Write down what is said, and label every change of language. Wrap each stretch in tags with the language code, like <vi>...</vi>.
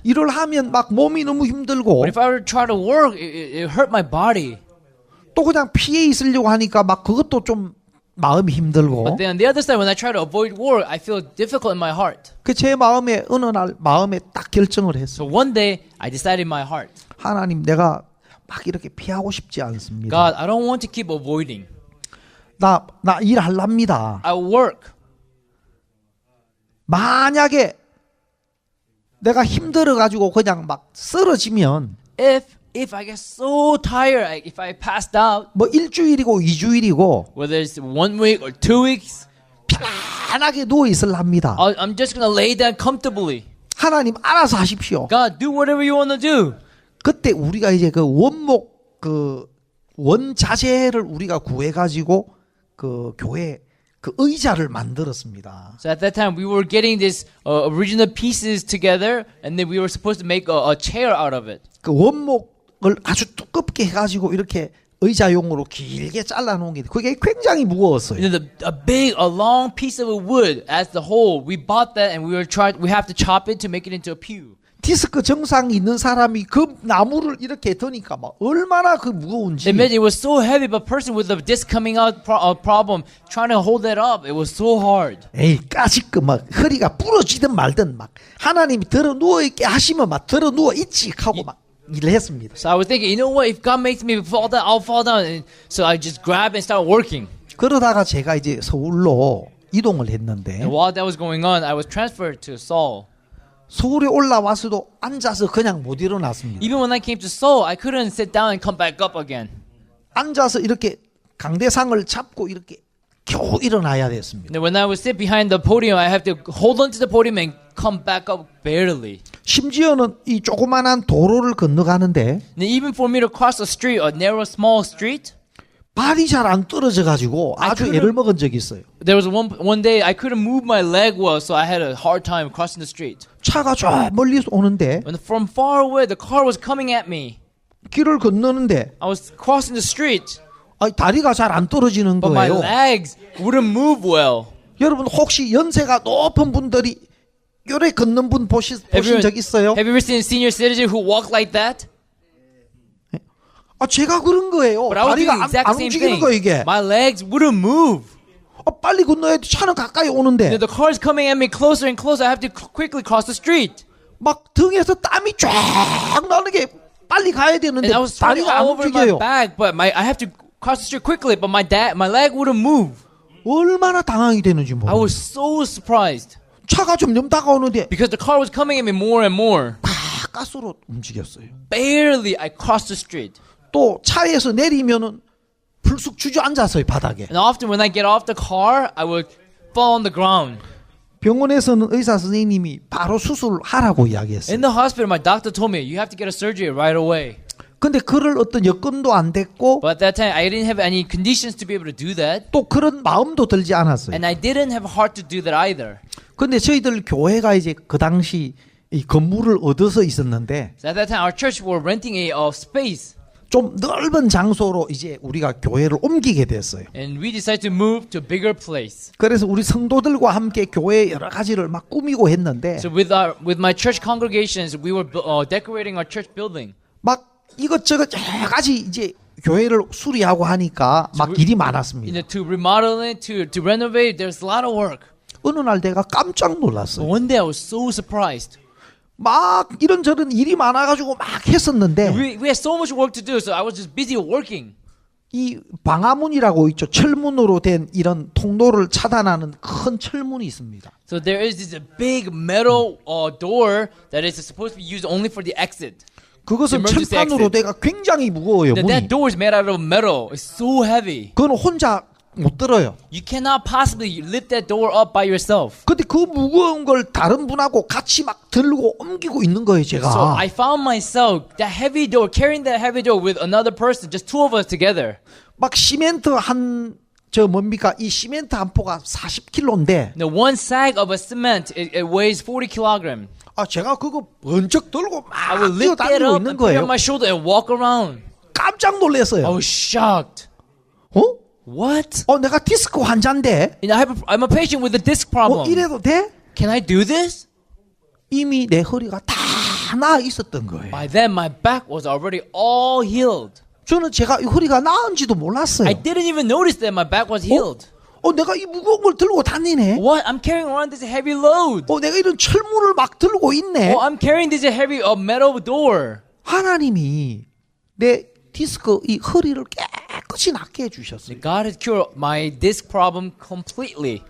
<ko>일을 하면 막 몸이 너무 힘들고</ko> <en>But if I were to try to work, it hurt my body.</en> <ko>또 그냥 피해 있으려고 하니까 막 그것도 좀 마음이 힘들고.</ko> <en>But then on the other side, when I try to avoid work, I feel difficult in my heart.</en> <ko>그 제 마음에 어느 날 마음에 딱 결정을</ko> <en>So one day, I decided in my heart,</en> <ko>하나님, 내가 막 이렇게 피하고 싶지 않습니다.</ko> <en>God, I don't want to keep avoiding.</en> <ko>나 일할랍니다.</ko> <en>I work.</en> <ko>만약에 내가 힘들어 가지고 그냥 막 쓰러지면</ko> <en>If I get so tired, if I passed out,</en> <ko>뭐 일주일이고 2주일이고</ko> <en>whether it's 1 week or 2 weeks,</en> <ko>편안하게 누워 있을랍니다.</ko> <en>I'm just gonna lay down comfortably.</en> <ko>하나님 알아서 하십시오.</ko> <en>God, do whatever you want to do.</en> <ko>그때 우리가 이제 그 원목 그 원자재를 우리가 구해 가지고 그 교회 그 의자를 만들었습니다.</ko> <en>So at that time, we were getting these original pieces together, and then we were supposed to make a chair out of it.</en> <ko>그 원목을 아주 두껍게 해 가지고 이렇게 의자용으로 길게 잘라 놓은 게 그게 굉장히 무거웠어요.</ko> <en>And then a long piece of wood as the whole. We bought that, and we have to chop it to make it into a pew.</en> <ko>디스크 증상이 있는 사람이 그 나무를 이렇게 드니까 막 얼마나 그 무거운지.</ko> <en>Imagine it was so heavy, but a person with a disc coming out problem trying to hold that up, it was so hard.</en> <ko>에이 까짓거 막 허리가 부러지든 말든 막 하나님이 들어 누워 있게 하시면 막 들어 누워 있지 하고 막 일을 했습니다.</ko> <en>So I was thinking, you know what? If God makes me fall down, I'll fall down. And so I just grab and start working.</en> <ko>그러다가 제가 이제 서울로 이동을 했는데</ko> <en>And while that was going on, I was transferred to Seoul.</en> <ko>서울에 올라와서도 앉아서 그냥 못 일어났습니다.</ko> <en>Even when I came to Seoul, I couldn't sit down and come back up again.</en> <ko>앉아서 이렇게 강대상을 잡고 이렇게 겨우 일어나야 됐습니다.</ko> <en>And when I would sit behind the podium, I have to hold on to the podium and come back up barely.</en> <ko>심지어는 이 조그만한 도로를 건너가는데</ko> <en>And even for me to cross a street, a narrow, small street,</en> <ko>발이 잘 안 떨어져 가지고 아주</ko> <en>couldn't-</en> <ko>애를 먹은 적이 있어요.</ko> <en>there was one day I couldn't move my leg well, so I had a hard time crossing the street.</en> <ko>차가 저 멀리서 오는데</ko> <en>When from far away, the car was coming at me.</en> <ko>길을 건너는데</ko> <en>I was crossing the street,</en> <ko>다리가 잘 안 떨어지는</ko> <en>but my</en> <ko>거예요.</ko> <en>legs wouldn't move well.</en> <ko>여러분 혹시 연세가 높은 분들이 요래 걷는 분 보신 적 있어요?</ko> <en>Have you ever seen a senior citizen who walk like that?</en> <ko>제가 그런 거예요.</ko> <en>But I was doing</en> <ko>다리가</ko> <en>exactly</en> <ko>안</ko> <en>the same</en> <ko>움직이는</ko> <en>thing.</en> <ko>거 이게.</ko> <en>My legs wouldn't move.</en> <ko>빨리 건너야 돼. 차는 가까이 오는데</ko> <en>The car's coming at me closer and closer. I have to quickly cross the street.</en> <ko>막 등에서 땀이 쫙 나는 게 빨리 가야 되는데</ko> <en>And I was sweating</en> <ko>다리가 안</ko> <en>all over my 움직여요. back, but I have to cross the street quickly. But my leg wouldn't move.</en> <ko>얼마나 당황이 되는지</ko> <en>I</en> <ko>모르겠어요.</ko> <en>was so surprised</en> <ko>차가 점점 다가오는데</ko> <en>because the car was coming at me more and more.</en> <ko>가스로 움직였어요.</ko> <en>Barely I crossed the street.</en> <ko>또 차에서 내리면은 불쑥 주저앉았어요 바닥에.</ko> <en>And often when I get off the car, I would fall on the ground.</en> <ko>병원에서는 의사 선생님이 바로 수술하라고 이야기했어요.</ko> <en>In the hospital, my doctor told me, you have to get a surgery right away.</en> <ko>근데 그럴 어떤 여건도 안 됐고</ko> <en>But at that time, I didn't have any conditions to be able to do that.</en> <ko>또 그런 마음도 들지 않았어요.</ko> <en>And I didn't have a heart to do that either.</en> <ko>근데 저희들 교회가 이제 그 당시 이 건물을 얻어서 있었는데</ko> <en>So at that time, our church were renting a space.</en> <ko>좀 넓은 장소로 이제 우리가 교회를 옮기게 됐어요.</ko> <en>And we decided to move to a bigger place.</en> <ko>그래서 우리 성도들과 함께 교회 여러 가지를 막 꾸미고 했는데</ko> <en>So with my church congregations, we were decorating our church building.</en> <ko>막 이것저것 여러 가지 이제 교회를 수리하고 하니까 막 일이 많았습니다.</ko> <en>To remodel it, to renovate, there's a lot of work.</en> <ko>어느 날 내가 깜짝</ko> <en>But</en> <ko>놀랐어요.</ko> <en>one day I was so surprised.</en> <ko>막 이런저런 일이 많아가지고 막 했었는데</ko> <en>We had so much work to do, so I was just busy working.</en> <ko>이 방화문이라고 있죠. 철문으로 된 이런 통로를 차단하는 큰 철문이 있습니다.</ko> <en>So there is this big metal door that is supposed to be used only for the exit.</en> <ko>그것은</ko> <en>Emergency</en> <ko>철판으로</ko> <en>exit.</en> <ko>돼가 굉장히 무거워요.</ko> <en>That</en> <ko>문이.</ko> <en>door is made out of metal. It's so heavy.</en> <ko>그건 혼자 못 들어요.</ko> <en>You cannot possibly lift that door up by yourself.</en> <ko>근데 그 무거운 걸 다른 분하고 같이 막 들고 옮기고 있는 거예요,</ko> <en>So</en> <ko>제가.</ko> <en>I found myself that heavy door, carrying that heavy door with another person, just two of us together.</en> <ko>막 시멘트 뭡니까? 이 시멘트 한 포가 40kg인데</ko> <en>Now one sack of a cement, it weighs 40 kilograms.</en> <ko>제가 그거 번쩍 들고</ko> <en>I</en> <ko>막</ko> <en>would lift that</en> <ko>뛰어다니고</ko> <en>up</en> <ko>있는</ko> <en>and put it on</en> <ko>거예요.</ko> <en>my shoulder and walk around.</en> <ko>깜짝</ko> <en>I</en> <ko>놀랐어요.</ko> <en>was shocked. What?</en> <ko>내가 디스크 환자인데</ko> <en>You know, I'm a patient with a disc problem.</en> <ko>이래도 돼?</ko> <en>Can I do this?</en> <ko>이미 내 허리가 다 나아 있었던 거예요.</ko> <en>By then, my back was already all healed.</en> <ko>저는 제가 이 허리가 나은지도 몰랐어요.</ko> <en>I didn't even notice that my back was healed.</en> <ko>내가 이 무거운 걸 들고 다니네.</ko> <en>What? I'm carrying around this heavy load.</en> <ko>내가 이런 철문을 막 들고 있네.</ko> <en>I'm carrying this heavy metal door.</en> <ko>하나님이 내 디스크 이 허리를 깨끗이 낫게 해주셨어요.</ko> <en>God has cured my disc problem completely.</en>